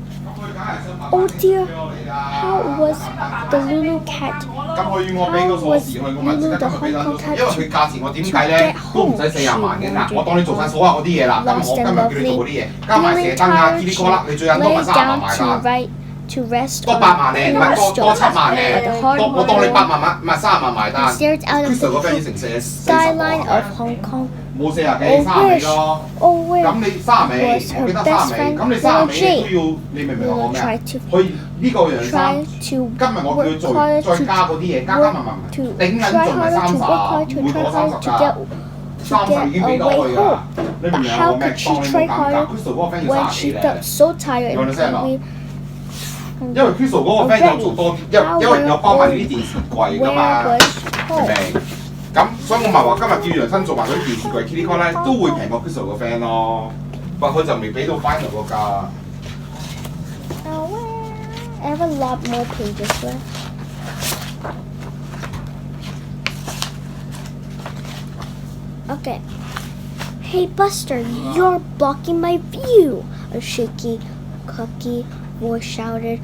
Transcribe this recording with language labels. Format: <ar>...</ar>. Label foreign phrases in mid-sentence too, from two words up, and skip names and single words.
<en>Oh dear, how was the Lulu cat? How was Lulu the Hong Kong cat to get home? She wondered. Lost and lovely, feeling tired, she lay down to write to rest</en> <yue>多</yue> <en>on</en> <yue>8萬咧，唔係多 7萬</yue> <en>at</en> <yue>咧，</yue> <en>the</en> <yue>我當你</yue> <en>hardwood</en> <yue>8萬唔係30萬埋</yue> <en>and</en> <yue>單。</yue> <en>stared out of</en> <yue>Crystal 個 friend 已</yue> <en>the</en> <yue>經成40</yue> <en>skyline</en> <yue>喎</yue> <en>of Hong Kong.</en> <yue>冇40幾30尾咯。</yue> <en>Oh, where</en> <yue>咁你30尾，</yue> <en>was</en> <yue>我記</yue> <en>her</en> <yue>得</yue> <en>best</en> <yue>30尾，</yue> <en>friend</en> <yue>咁你</yue> <en>little</en> <yue>30尾都</yue> <en>Jane?</en> <yue>要，你明唔明我講</yue> <en>Lulu</en> <yue>咩啊？</yue> <en>tried to</en> <yue>佢呢個樣衫，</yue> <en>try to</en> <yue>今日我叫佢</yue> <en>work</en> <yue>做</yue> <en>harder</en> <yue>再加嗰啲嘢，加埋埋，</yue> <en>to</en> <yue>頂緊</yue> <en>try</en> <yue>盡咪</yue> <en>harder to work</en> <yue>30，</yue> <en>hard</en> <yue>唔</yue> <en>to</en> <yue>會</yue> <en>try</en> <yue>過</yue> <en>harder</en> <yue>30</yue> <en>to</en> <yue>㗎。</yue> <en>get</en> <yue>30已經俾到</yue> <en>a</en> <yue>佢</yue> <en>way</en> <yue>㗎，</yue> <en>home.</en> <yue>你明唔</yue> <en>But</en> <yue>明</yue> <en>how</en> <yue>我咩？</yue> <en>could she</en> <yue>當你</yue> <en>try</en> <yue>冇減價</yue> <en>harder</en> <yue>，Crystal 嗰個 friend 要</yue> <en>when</en> <yue>30</yue> <en>she</en> <yue>幾咧。</yue> <en>felt so tired You and understand hungry?</en> <yue>因為 Crystal 嗰個 friend 有做多啲，因為有幫埋呢啲電視櫃㗎嘛，</yue> <en>Where was</en> <yue>明唔</yue> <en>home?</en> <yue>明？咁所以我咪話今日叫楊生做埋嗰啲電視櫃 Kitty Call 咧，都會平過 Crystal 個 friend 咯。不過佢就未俾到 final 個價。</yue> <en>Oh, well, I have a lot more pages left. Okay. Hey Buster, you're blocking my view! A shaky, clucky voice shouted.</en>